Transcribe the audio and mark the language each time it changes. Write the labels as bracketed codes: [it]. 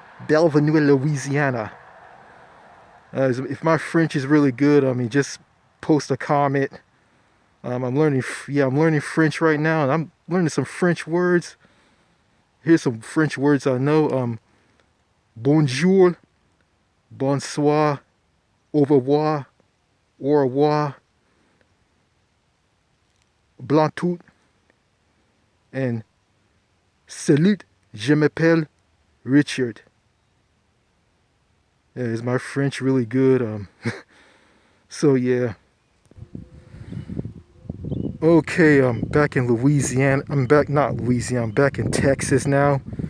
[en] Belvenue, Louisiana. If my French is really good, I mean, just post a comment. I'm learning French right now, and I'm learning some French words. Here's some French words I know. [fr] Bonjour, bonsoir, au revoir, blanc-tout, and salut, je m'appelle Richard. [en] Yeah, is my French really good? So yeah. Okay, I'm back in Louisiana. Not Louisiana, I'm back in Texas now.